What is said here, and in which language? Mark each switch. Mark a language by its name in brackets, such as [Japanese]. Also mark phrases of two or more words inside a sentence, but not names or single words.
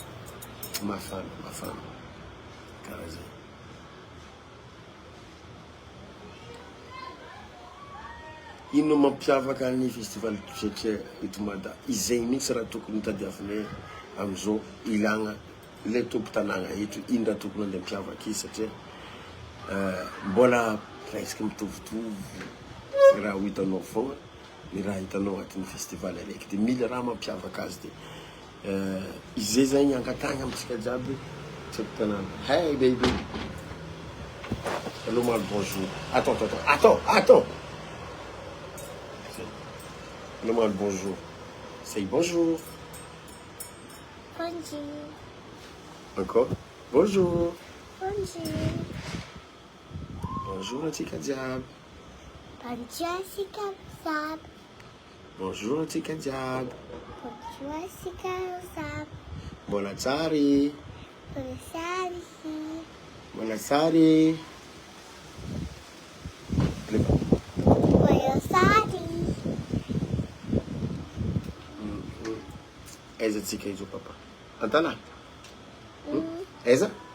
[Malagasy] karaha zay ino mampiavaka ny festival triatria eto Mada izay mihitsy raha tokony tadiavinay amizao ilagna le tompo tanàna eto ino raha tokony andeha mpiavaka izy satria mbola presque mitovitovy raha ho hitanao fogna ny raha hitanao agnatin'ny festival araiky dia mila raha mampiavaka azy dia izay zany ankatagna amitsika jiaby tompo tanàna [English] hey baby [French] allô mal bonjour attends allô mal bonjour say bonjour encore bonjour bonjour [Malagasy] antsika jiaby bonjour antsika jiaby mbola tsary aiza atsika izo papa antala aiza